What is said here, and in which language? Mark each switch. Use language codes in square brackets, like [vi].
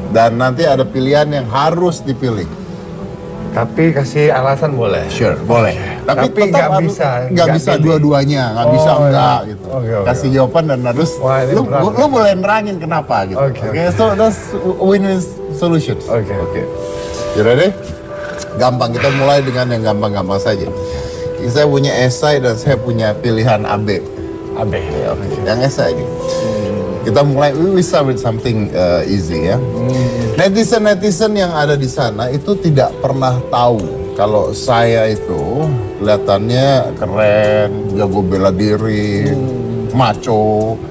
[id] Dan nanti ada pilihan yang harus dipilih. Tapi kasih alasan boleh. Sure, boleh. Tapi Tapi tetap nggak bisa. nggak bisa pilih. dua-duanya, nggak bisa Oh, enggak iya. gitu. Oke. Kasih jawaban dan harus Wah, ini lu, berat. lu boleh nerangin kenapa gitu. Oke. [en] So that's win-win solutions. Oke. You ready? [id] Gampang, kita mulai dengan yang gampang-gampang saja. Saya punya esai dan saya punya pilihan AB. AB. Yang esai ini. Kita mulai, [en] we start with something easy [id] ya. Netizen-netizen yang ada di sana itu tidak pernah tahu kalau saya itu kelihatannya keren, jago bela diri, macho.